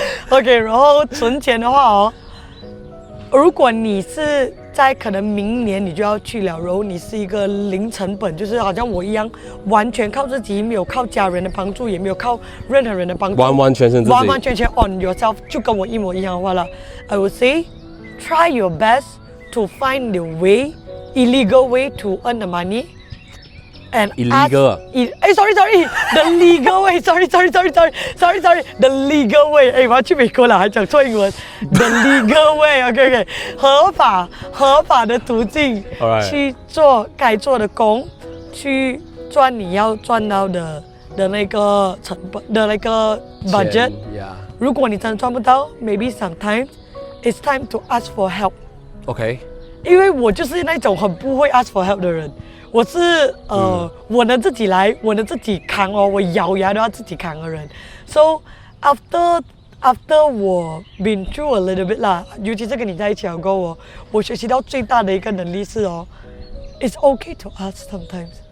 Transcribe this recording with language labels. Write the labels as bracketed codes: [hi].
[zh] OK， 然後存錢的話如果你是在可能明年你就要去了，然後你是一個零成本，就是好像我一樣，完全靠自己，沒有靠家人的幫助，也沒有靠任何人的幫助，完完全全自己，完完全全 [en] on yourself， [zh] 就跟我一模一樣的話了。 [en] I would say, try your best to find the way, illegal way to earn the money. And illegal. Sorry, the legal way. Sorry, the legal way. [zh] 我要去美國了，還講錯英文。 [en] The legal way. [zh] OK， 合法的途徑，去做該做的工，去賺你要賺到的那個成本的那個 budget。如果你真的賺不到 [en] ，maybe sometimes it's time to ask for help. OK。 [zh] 因為我就是那種很不會 [en] ask for help [zh] 的人。我是我能自己來，我能自己扛我咬牙都要自己扛的人。 [en] So after 我 been through a little bit 啦， [zh] 尤其是跟你在一起過後，我學習到最大的一個能力是 [en] it's okay to ask sometimes。